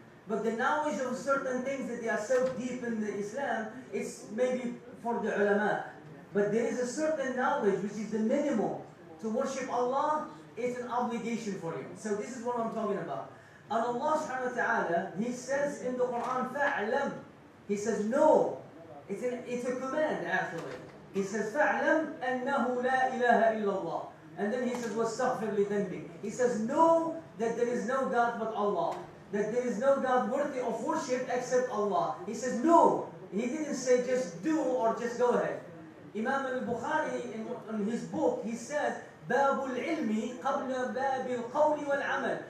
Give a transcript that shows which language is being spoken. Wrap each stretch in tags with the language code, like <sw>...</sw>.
<en>But the knowledge of certain things that they are so deep in the Islam, it's maybe for the ulama. But there is a certain knowledge which is the minimum to worship Allah. It's an obligation for you. So this is what I'm talking about. And Allah subhanahu wa ta'ala, He says in the Quran,</en> <ar>فَأْعْلَمْ.</ar> <en>He says, no. It's a command actually. He says,</en> <ar>فَأْعْلَمْ أَنَّهُ لَا إِلَهَ إِلَّا اللَّهِ.</ar> <en>And then He says,</en> <ar>وَاسْتَغْفِرْ لِذَنْبِكَ.</ar> <en>He says, know that there is no God but Allah. That there is no God worthy of worship except Allah. He says, no. He didn't say just do or just go ahead. Imam al-Bukhari in his book, he said,</en> <ar>باب العلم قبل باب القول والعمل.</ar>